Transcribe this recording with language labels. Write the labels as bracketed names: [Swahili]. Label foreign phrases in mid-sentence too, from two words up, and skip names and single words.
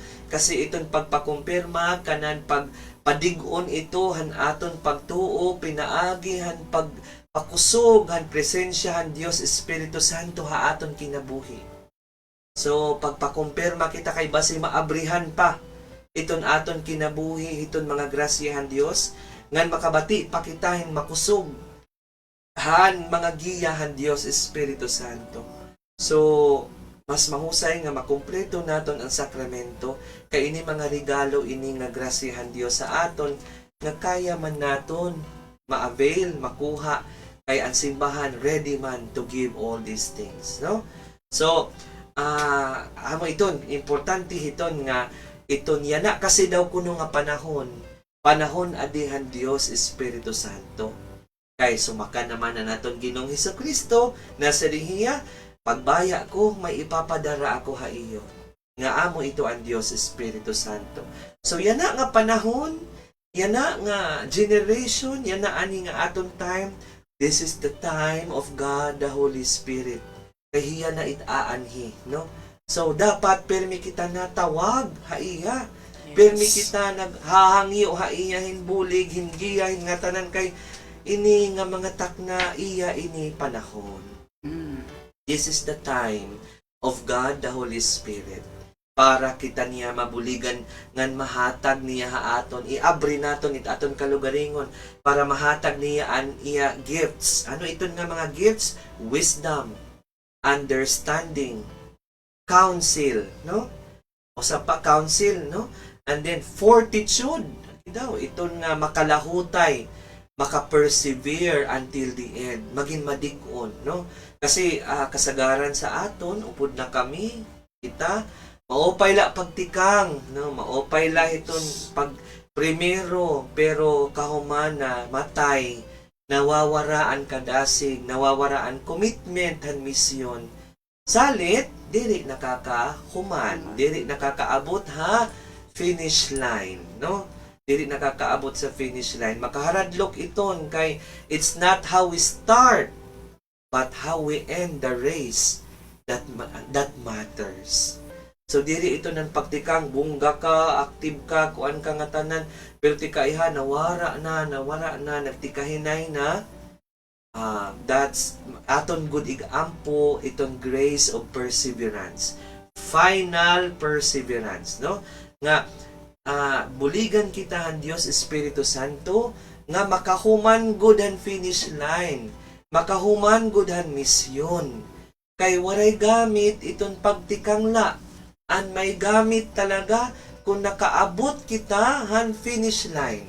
[Waray] Kasi itong pagpakumpirma, kanan pagpadigon ito, han aton pagtuo, pinaagi, han pagpakusog, han presensya, han Dios Espiritu Santo, ha aton kinabuhi. So, pagpakumpirma kita kay basi maabrihan pa, iton aton kinabuhi, iton mga grasyahan Dios, ngan makabati, pakitahin, makusog, han mga giyahan Dios Espiritu Santo. So, mas mahusay nga makumpleto naton ang sakramento, kay ini mga regalo ini nga grasyahan Dios sa aton, nga kaya man naton ma-avail, makuha, kay ang simbahan ready man [English] to give all these things, [Waray] no? So, amo iton, importante hiton nga, iton yana kasi daw kuno nga panahon adihan Dios Espiritu Santo. Kay sumaka naman na naton Ginoong Hesukristo na sa dihiya, pagbaya ko, may ipapadara ako ha iyo. Nga amo ito ang Dios Espiritu Santo. So yana nga panahon, yana nga generation, yana ani nga aton time, [English] this is the time of God the Holy Spirit. [Waray] Kahiya na itaanhi, no? So, dapat permi kita natawag, haiya. Permi kita naghahangi o haiya, hinbulig, hingiya, hingatanan kay ini nga mga takna, iya ini panahon. [English] This is the time of God, the Holy Spirit. [Waray] Para kita niya mabuligan, ngan mahatag niya haaton, iabri naton it aton kalugaringon, para mahatag niya an iya gifts. Ano iton nga mga gifts? [English] Wisdom, understanding, counsel, [Waray] no? O sa pa counsel, no? [English] And then fortitude, [Waray] daw iton nga makalahutay, [English] maka-persevere until the end, [Waray] maging madig-on, no? Kasi kasagaran sa aton, upod na kami, kita, maupay la pagtikang, no? Maupay la iton pag primero, pero kahumana, matay, nawawaraan kadasig, nawawaraan commitment han misyon. Salit, diri nakakahuman, diri nakakaabot ha [English] finish line, [Waray] no? Diri nakakaabot sa [English] finish line. [Waray] Makaharadlok iton kay [English] it's not how we start, but how we end the race that matters. [Waray] So diri ito ng pagtikang bungga ka, active ka, kuan ka nga tanan, pero tikaiha nawara na, nagtikahinay na. That's aton good igampo, iton [English] grace of perseverance. Final perseverance, [Waray] no? Nga buligan kita han Dios Espiritu Santo nga makahuman good han [English] finish line, [Waray] makahuman good han misyon. Kay waray gamit iton pagtikang la, an may gamit talaga kung nakaabot kita han [English] finish line.